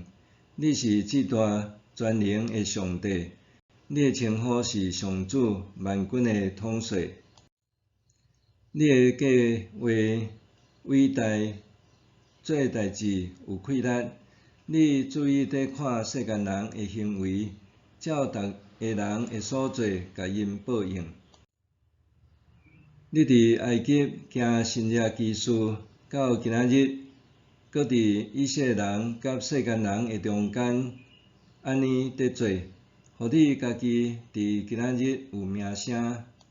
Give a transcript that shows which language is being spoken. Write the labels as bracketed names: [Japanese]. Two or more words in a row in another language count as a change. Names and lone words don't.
[Min Nan Chinese] 你是至大全能的上帝，你的称呼是上主万军的统帅。你的计划伟大，做代志有气力。你注意地看世间人的行为，照逐个人的所做，甲因报应。你伫埃及行新约奇事，到今仔日，搁伫以色列人甲世间人的中间，安尼伫做，互你家己伫今仔日有名声。